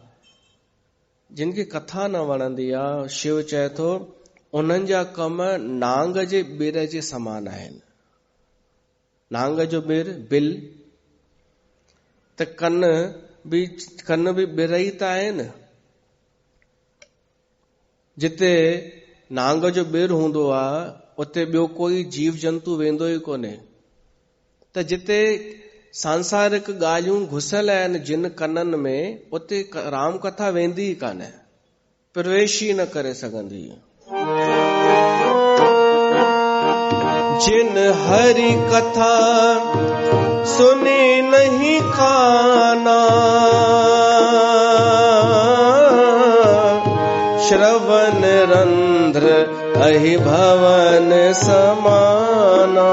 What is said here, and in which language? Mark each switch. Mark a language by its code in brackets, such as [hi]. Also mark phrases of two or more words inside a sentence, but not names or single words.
[sd] जिन खे कथा न वणंदी आहे, शिव चए थो उन्हनि जा कम नांग जे ॿिर जे समान आहिनि। नांग जो ॿिर, बिल, त कन बि ॿिर ई त आहिनि। जिते नांग जो ॿिर हूंदो आहे उते ॿियो कोई जीव जंतु वेंदो ई कोन्हे। त जिते सांसारिक ॻाल्हियूं घुसियल आहिनि जिन कननि में, उते राम कथा वेंदी ई कान्हे, प्रवेश ई न करे सघंदी। [awa] जिन हरि कथा सुनी नहीं काना, श्रवण रंध्र अहि भवन समाना।